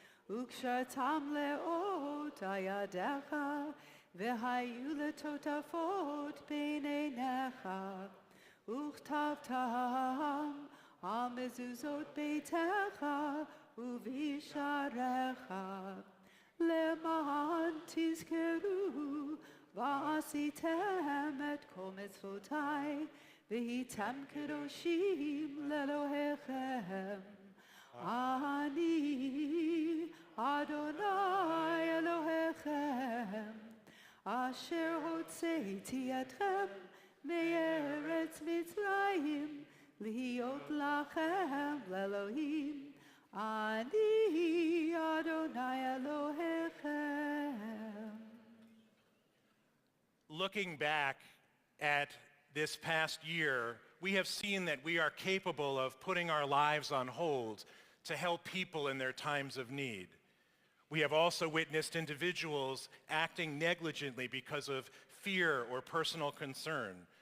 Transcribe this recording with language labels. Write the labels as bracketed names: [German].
[Hebrew] ukshatam leot ayadecha, v'hayu letotafot b'neinecha, uchtavtam המזוזות ביתך ובשעריך למען תזכרו ועשיתם את כל מצוותיי והייתם קדושים לאלוהיכם. אני אדוני אלוהיכם אשר הוצאתי אתכם מארץ מצרים להיות לכם לאלוהים, אני אדוני אלוהיכם. [English] Looking back at this past year, we have seen that we are capable of putting our lives on hold to help people in their times of need. We have also witnessed individuals acting negligently because of fear or personal concern.